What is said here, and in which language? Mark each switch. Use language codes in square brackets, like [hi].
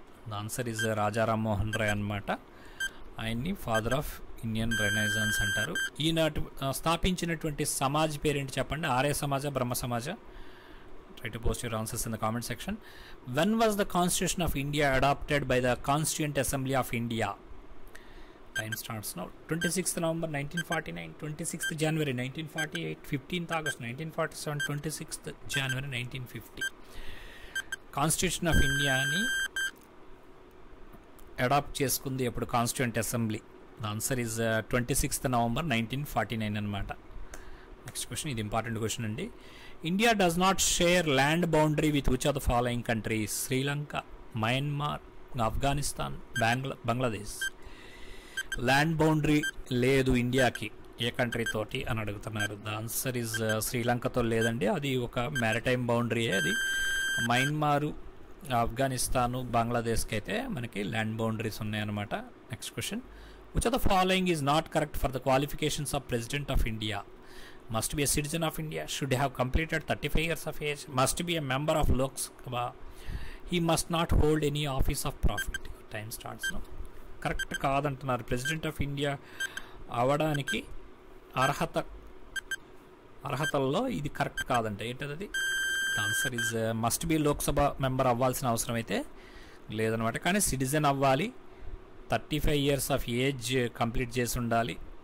[en] the answer is [te] Raja Rammohan Roy అనమాట. ఆయన్ని [en] father of Indian renaissance [te] అంటారు. ఈనాటి స్థాపించినటువంటి సమాజ్ పేరేంటి చెప్పండి? ఆర్య సమాజ, బ్రహ్మ సమాజ? [en] Try to post your answers in the comment section. When was the constitution of India adopted by the constituent assembly of India? Time starts now. 26th November 1949, 26th January 1948, 15th August 1947, 26th January 1950. [te] Constitution of ఇండియాని adapt చేసుకుంది ఎప్పుడు? Constituent assembly. [en] The answer is 26th November 1949 అనమాట. Next question, [te] ఇది important question అండి. [en] India does not share land boundary with which are the following countries? Sri Lanka, Myanmar, Afghanistan, Bangladesh. [te] Land boundary లేదు ఇండియాకి ఏ country తోటి అని అడుగుతున్నారు. [en] the answer is [te] శ్రీలంకతో లేదండి, అది ఒక మ్యారిటైమ్ బౌండరీయే. అది మయన్మారు, ఆఫ్ఘనిస్తాను, బంగ్లాదేశ్కి అయితే మనకి ల్యాండ్ బౌండరీస్ ఉన్నాయన్నమాట. [en] Next question. Which of the following is not correct for the qualifications of president of India? Must be a citizen of India, should have completed 35 years of age, must be a member of Lok Sabha, he must not hold any office of profit. Time starts now. [te] Correct కాదంటున్నారు. President of India అవడానికి అర్హతల్లో ఇది correct కాదంటే ఏంటది? [en] answer is must be [te] Lok Sabha member అవ్వాల్సిన అవసరం అయితే లేదనమాట. కానీ సిటిజన్ అవ్వాలి, [en] 35 years of age [te] కంప్లీట్ చేసి ఉండాలి.